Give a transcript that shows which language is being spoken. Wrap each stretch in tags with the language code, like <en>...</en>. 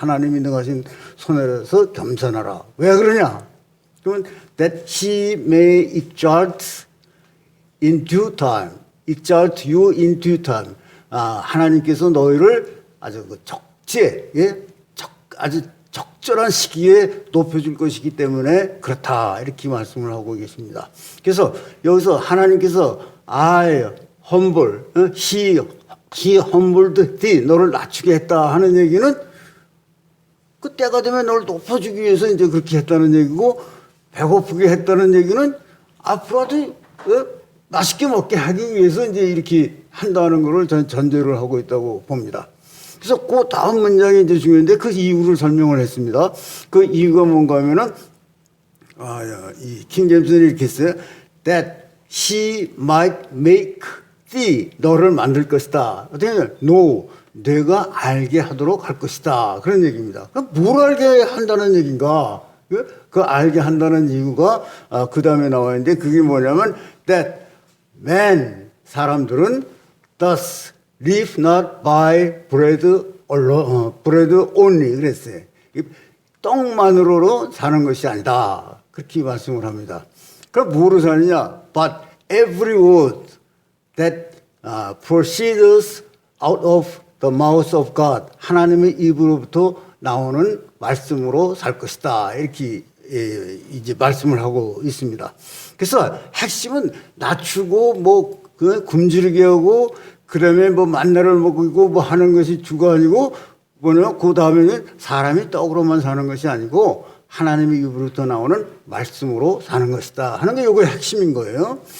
<ko>하나님이 능하신 손 아래서 겸손하라. 왜 그러냐? 그러면</ko> <en>that he may exalt in due time, exalt you in due time.</en> <ko>하나님께서 너희를 아주 적지에 아주 적절한 시기에 높여줄 것이기 때문에 그렇다 이렇게 말씀을 하고 계십니다. 그래서 여기서 하나님께서 humble,</ko> <en>he humbled thee,</en> <ko>너를 낮추게 했다 하는 얘기는 그 때가 되면 너를 높여주기 위해서 이제 그렇게 했다는 얘기고 배고프게 했다는 얘기는 앞으로도 맛있게 먹게 하기 위해서 이제 이렇게 한다는 것을 저는 전제를 하고 있다고 봅니다. 그래서 그 다음 문장이 이제 중요한데 그 이유를 설명을 했습니다. 그 이유가 뭔가 하면은 이 킹제임스는 이렇게 했어요.</ko> <en>That he might make thee</en> <ko>너를 만들 것이다. 어떻게 no 내가 알게 하도록 할 것이다. 그런 얘기입니다. 그럼 뭘 알게 한다는 얘기인가? 그 알게 한다는 이유가 그 다음에 나와 있는데 그게 뭐냐면</ko> <en>that man</en> <ko>사람들은</ko> <en>thus live not by bread only</en> <ko>그랬어요. 떡만으로 사는 것이 아니다. 그렇게 말씀을 합니다. 그럼 뭐로 사느냐?</ko> <en>But every word that proceeds out of the mouth of God</en> <ko>하나님의 입으로부터 나오는 말씀으로 살 것이다. 이렇게 이제 말씀을 하고 있습니다. 그래서 핵심은 낮추고 굶주리게 하고 그다음에 만나를 먹이고 하는 것이 주가 아니고 그 다음에는 사람이 떡으로만 사는 것이 아니고 하나님의 입으로부터 나오는 말씀으로 사는 것이다 하는 게 이게 핵심인 거예요.</ko>